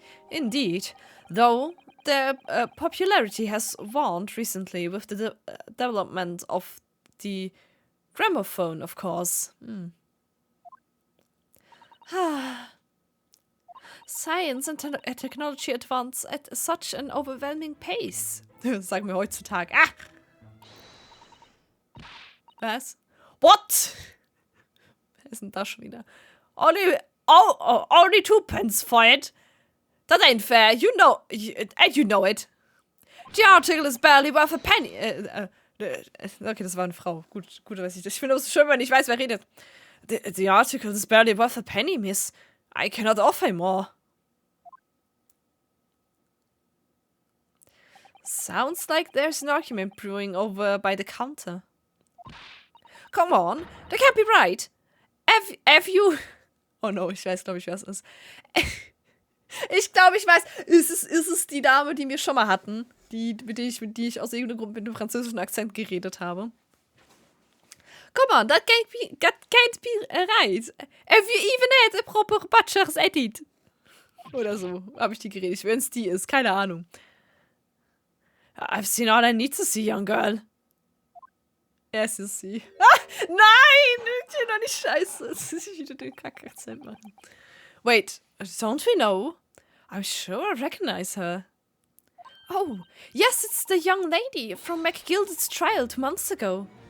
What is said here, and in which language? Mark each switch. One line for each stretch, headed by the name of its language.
English: Indeed, though their popularity has waned recently with the development of the gramophone, of course. Science and technology advance at such an overwhelming pace.
German: Das sagen wir heutzutage. Ah! Was?
English: What?
German: Wer ist denn das schon wieder?
English: Only 2 pence for it. That ain't fair. You know it. The article is barely worth a penny.
German: Okay, das war eine Frau. Gut, weiß ich. Ich finde es schön, wenn ich weiß, wer redet.
English: The article is barely worth a penny, miss. I cannot offer more. Sounds like there's an argument brewing over by the counter. Come on, that can't be right. Have you...
German: Oh no, ich weiß, glaube ich, wer es ist. Ich glaube, ich weiß. Ist es die Dame, die wir schon mal hatten? Mit die ich aus irgendeinem Grund mit einem französischen Akzent geredet habe.
English: Come on, that can't be right. Have you even had a proper butcher's edit?
German: Oder so, habe ich die geredet. Wenn es die ist, keine Ahnung.
English: I've seen all I need to see, young girl.
German: Ja, es ist sie. Ah, nein! Ich will doch nicht scheiße. Das ist wieder den Kack-Akzent machen.
English: Wait, don't we know? I'm sure I recognize her. Oh, yes, it's the young lady from McGilded's trial 2 months ago.